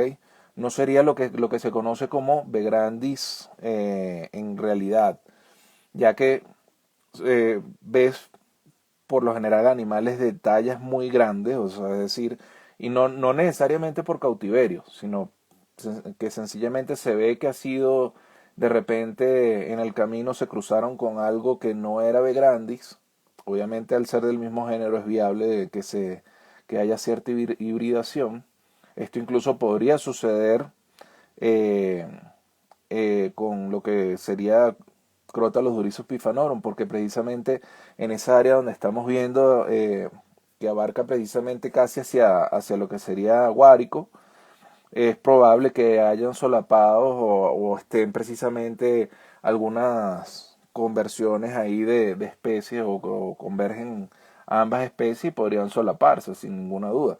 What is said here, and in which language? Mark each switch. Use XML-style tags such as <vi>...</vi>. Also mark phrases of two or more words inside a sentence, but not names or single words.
<es>No sería lo que se conoce como Vegrandis en realidad, ya que ves por lo general animales de tallas muy grandes, o sea, es decir, y no necesariamente por cautiverio, sino que sencillamente se ve que ha sido de repente en el camino se cruzaron con algo que no era Vegrandis. Obviamente al ser del mismo género es viable que haya cierta hibridación. Esto incluso podría suceder eh, con lo que sería Crotalus durissus pifanorum, porque precisamente en esa área donde estamos viendo que abarca precisamente casi hacia lo que sería Guárico, es probable que hayan solapados o estén precisamente algunas conversiones ahí de especies o convergen ambas especies y podrían solaparse sin ninguna duda.</es>